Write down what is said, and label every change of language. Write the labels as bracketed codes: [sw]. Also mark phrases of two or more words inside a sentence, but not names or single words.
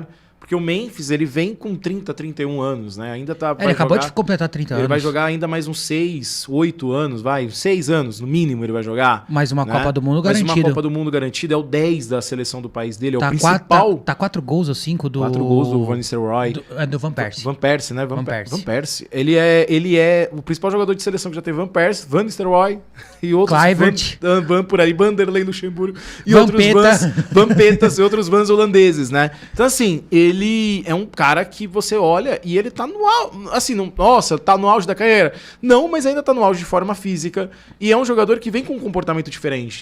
[pt] Porque o Memphis, ele vem com 30, 31 anos, né? Ainda tá... Ele acabou de completar 30 anos. Ele vai jogar ainda mais uns 6, 8 anos, 6 anos, no mínimo ele vai jogar. Mais uma Copa do Mundo garantida. Mais uma Copa do Mundo garantida, é o 10 da seleção do país dele, é o principal... Tá 4 gols ou 5 do... 4 gols do Van Nistelrooy. Do Van Persie. Van Persie, né? Van Persie. Ele é o principal jogador de seleção que já teve Van Persie, Van Nistelrooy e outros... Kluivert. Van por aí, Vanderlei Luxemburgo e Vampeta. Vampetas e outros Vans holandeses, né? Então, assim, ele é um cara que você olha e ele tá no auge, assim, nossa, tá no auge da carreira. Não, mas ainda tá no auge de forma física. E é um jogador que vem com um comportamento diferente.